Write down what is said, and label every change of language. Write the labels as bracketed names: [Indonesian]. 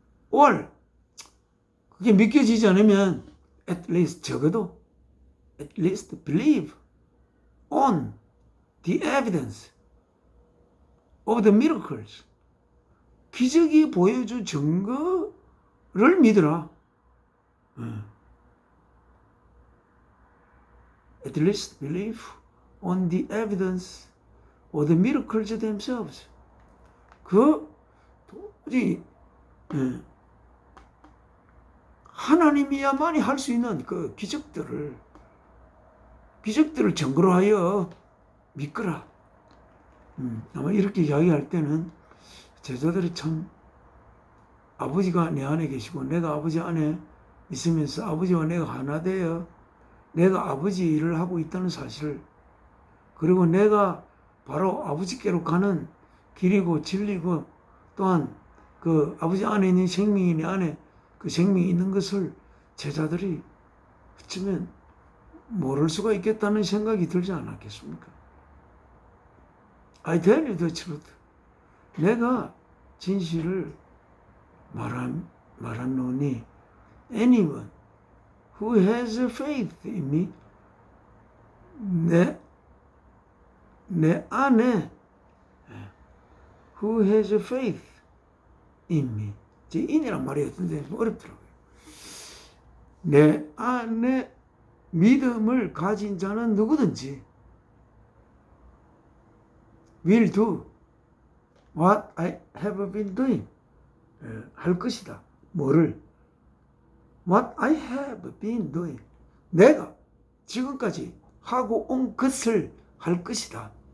[English] or [Korean] 그게 믿겨지지 않으면 [English] at least [Korean] 적어도 [English] at least believe on the evidence of the miracles. [Korean] 기적이 보여준 증거를 믿으라. [English] At least believe on the evidence of the miracles themselves. [Korean] 도저히 하나님이야만이 할 수 있는 그 기적들을 증거로 하여 믿거라. 아마 이렇게 이야기할 때는 제자들이 참 아버지가 내 안에 계시고 내가 아버지 안에 있으면서 아버지와 내가 하나 되어 내가 아버지 일을 하고 있다는 사실을, 그리고 내가 바로 아버지께로 가는 길이고 진리고 또한 그 아버지 안에 있는 생명이 내 안에 그 생명이 있는 것을 제자들이 어쩌면 모를 수가 있겠다는 생각이 들지 않았겠습니까? [English] I tell you the truth. [Korean] 내가 진실을 말하노니 [English] anyone who has faith in me, [Korean] 내 안에 [English] who has faith in me, [Korean] 제 in이란 말이 어떤데 어렵더라고요. 내 안에 믿음을 가진 자는 누구든지 [English] will do what I have been doing, [Korean] 할 것이다. 뭐를? [English] What I have been doing, [Korean] 내가 지금까지 하고 온 것을 할 것이다.